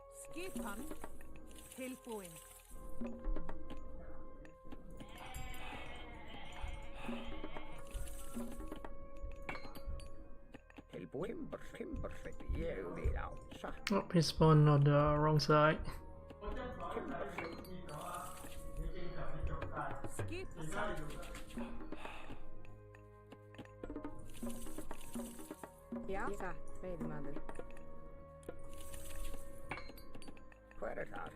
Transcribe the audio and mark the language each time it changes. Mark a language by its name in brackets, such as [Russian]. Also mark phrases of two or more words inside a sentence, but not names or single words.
[Icelandic] Skipan tilbúin. [English] Oh, he spawned on the wrong side. [Icelandic] Skip ja, veiðmaður. Hver þar?